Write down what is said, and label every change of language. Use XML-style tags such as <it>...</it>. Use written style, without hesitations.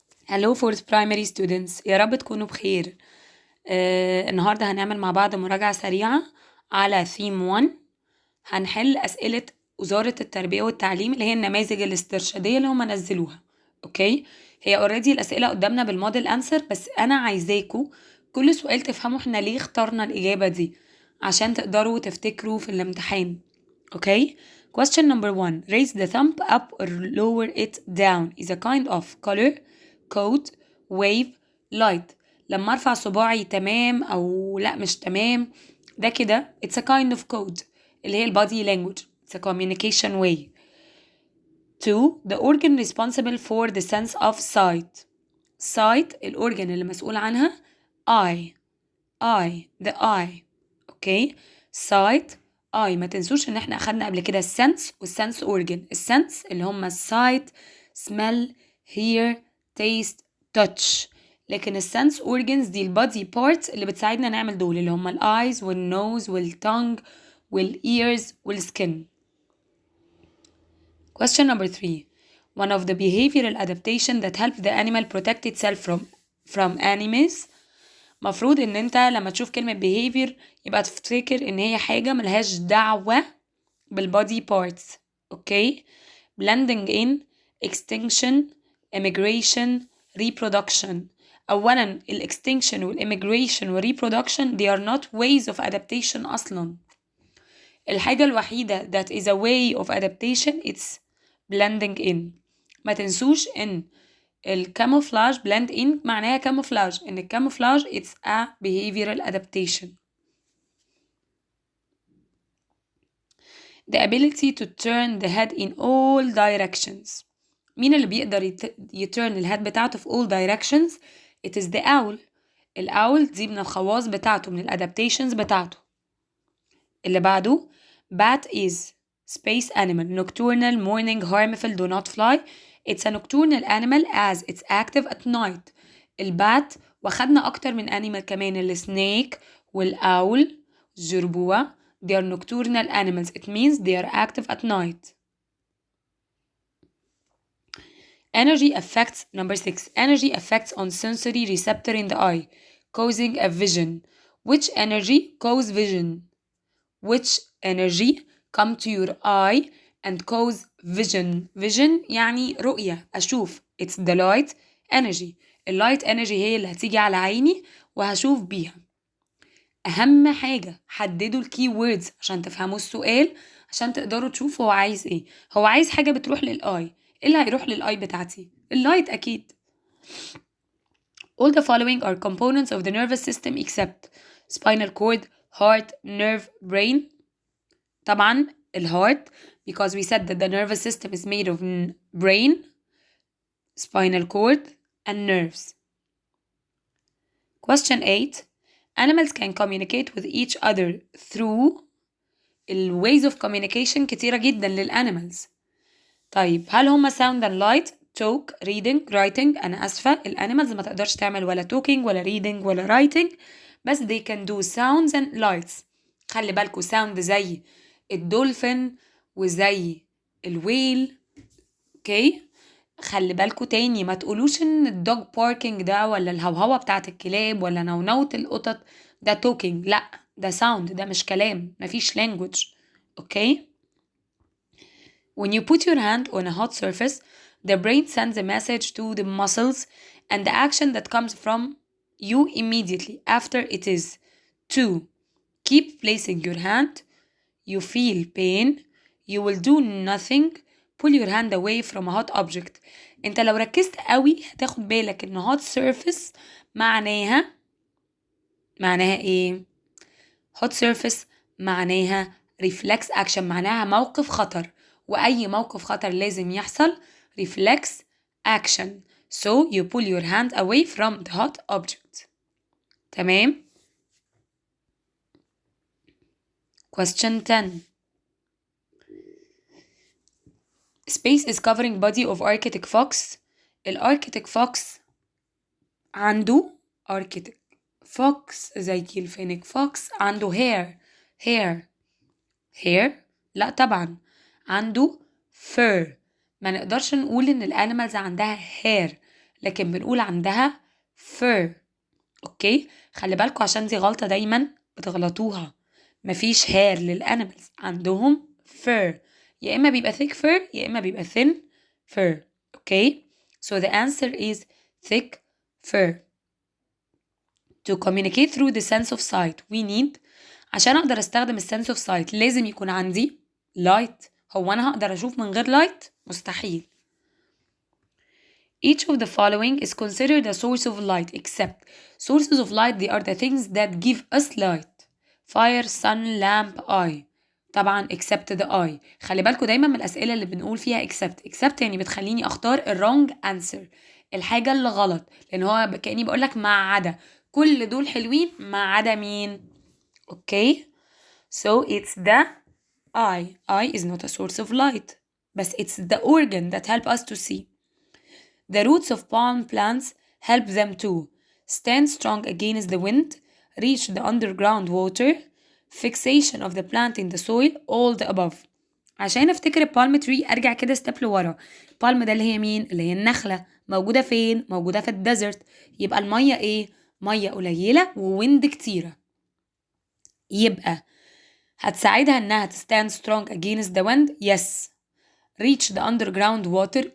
<en>Hello for primary students،</en> <ar>يا رب تكونوا بخير. النهاردة هنعمل مع بعض مراجعة سريعة على theme 1. هنحل أسئلة وزارة التربيه والتعليم اللي هي النماذج الاسترشادية اللي هم نزلوها. اوكي، هي اوريدي الأسئلة قدامنا بالموديل أنسر، بس أنا عايزاكوا كل سؤال تفهموا احنا ليه اخترنا الإجابة دي عشان تقدروا تفتكروا في الامتحان.</ar> <en>Okay. Question number 1. Raise the thumb up or lower it down is a kind of color, code, wave, light.</en> <ar>لما ارفع صباعي تمام او لا مش تمام، ده كده</ar> <en>it's a kind of code</en> <ar>اللي هي body language.</ar> <en>It's a communication way. 2. The organ responsible for the sense of sight.</en> <ar>Sight الأورجن اللي مسؤول عنها eye.</ar> <en>The eye. Okay. sight eye.</en> <ar>ما تنسوش ان احنا اخدنا قبل كده السنس والسنس اورجن. السنس اللي هم</ar> <en>sight, smell, hear, taste, touch.</en> <ar>لكن السنس اورجنز دي البادي بارتس اللي بتساعدنا نعمل دول، اللي هم الايز والنوز والتونج والايرز والسكن.</ar> <en>Question number 3. One of the behavioral adaptation that help the animal protect itself from enemies.</en> <ar>مفروض ان انت لما تشوف كلمة behavior يبقى تفتكر ان هي حاجة ملهاش دعوة بالبودي parts. اوكي.</ar> <en>blending in, extinction, immigration, reproduction. اولا extinction immigration reproduction they are not ways of adaptation اصلا.</en> <ar>الحاجة الوحيدة</ar> <en>that is a way of adaptation it's blending in.</en> <ar>ما تنسوش ان الكاموفلاج blend in معناها كاموفلاج، ان الكاموفلاج</ar> <en>it's a behavioral adaptation. The ability to turn the head in all directions.</en> <ar>مين اللي بيقدر يترن الهيد بتاعته في all directions؟</ar> <en>it is the owl.</en> <ar>الأول دي من الخواص بتاعته، من الادابتيشنز بتاعته.</ar> <en>اللي بعده bat is space animal, nocturnal, morning, harmful, do not fly. It's a nocturnal animal as it's active at night.</en> <ar>البات واخدنا أكتر من animal كمان، السنيك والأول الجربوع.</ar> <en>They are nocturnal animals. It means they are active at night. Energy effects. Number 6. Energy effects on sensory receptor in the eye, causing a vision. Which energy cause vision? Which energy come to your eye and cause vision?</en> <ar>Vision يعني رؤية، أشوف.</ar> <en>It's the light energy.</en> <ar>اللايت energy هي اللي هتيجي على عيني وهشوف بيها. أهم حاجة حددوا الكي ووردز عشان تفهموا السؤال، عشان تقدروا تشوفوا هو عايز ايه. هو عايز حاجة بتروح للآي. ايه اللي هيروح للآي بتاعتي؟ اللايت أكيد.</ar> <en>All the following are components of the nervous system except spinal cord, heart, nerve, brain.</en> <ar>طبعا الهارت</ar> <en>because we said that the nervous system is made of brain, spinal cord and nerves. Question 8. Animals can communicate with each other through ways of communication</en> <ar>كتيرة جدا للأنيمالز. طيب هل هما</ar> <en>sound and light, talk, reading, writing؟</en> <ar>أنا أسفة، الأنيمالز ما تقدرش تعمل ولا talking ولا reading ولا writing، بس</ar> <en>they can do sounds and lights.</en> <ar>خلي بالكوا sound زي الدولفين وزي الويل. اوكي. خلي بالكوا تاني ما تقولوش ان الدوج باركينج ده ولا الهوهوة بتاعت الكلاب ولا نونوة القطط ده توكينج، لا ده ساوند، ده مش كلام، مفيش language. اوكي.</ar> <en>When you put your hand on a hot surface, the brain sends a message to the muscles and the action that comes from you immediately after it is to keep placing your hand. You feel pain. You will do nothing. Pull your hand away from a hot object.</en> <ar>انت لو ركزت قوي هتاخد بالك ان hot surface معناها ايه؟ hot surface معناها reflex action، معناها موقف خطر، واي موقف خطر لازم يحصل reflex action.</ar> <en>So you pull your hand away from the hot object.</en> <ar>تمام.</ar> <en>Question 10. Space is covering body of Arctic fox.</en> <ar>الأركتيك fox عنده Arctic fox زي الفينيك fox عنده hair لا طبعا عنده fur. ما نقدرش نقول ان الانيمالز عندها hair لكن بنقول عندها fur. اوكي، خلي بالكوا عشان دي غلطة دايما بتغلطوها. مفيش hair للانيمالز، عندهم fur. يا اما بيبقى thick fur يا اما بيبقى thin fur.</ar> <en>Okay, so the answer is thick fur. To communicate through the sense of sight we need.</en> <ar>عشان اقدر استخدم السنس اوف سايت لازم يكون عندي light. هو انا هقدر اشوف من غير light؟ مستحيل.</ar> <en>Each of the following is considered a source of light except sources of light they are the things that give us light. Fire, sun, lamp, eye. طبعا except the eye.</en> <ar>خلي بالكوا دايما من الأسئلة اللي بنقول فيها except يعني بتخليني أختار wrong answer، الحاجة اللي غلط، لأن هو كأني بقولك ما عدا، كل دول حلوين ما عدا مين؟ أوكي،</ar> <en>so it's the eye. Eye is not a source of light بس it's the organ that help us to see. The roots of palm plants help them to stand strong against the wind, reach the underground water, fixation of the plant in the soil, all the above.</en> <ar>عشان افتكر palm tree ارجع كده step لورا. palm ده اللي هي مين؟ اللي هي النخلة. موجودة فين؟ موجودة في الديزرت. يبقى المية ايه؟ مية قليلة وويند كتيرة. يبقى هتساعدها انها</ar> <en>stand strong against the wind. yes. reach the underground water.</en>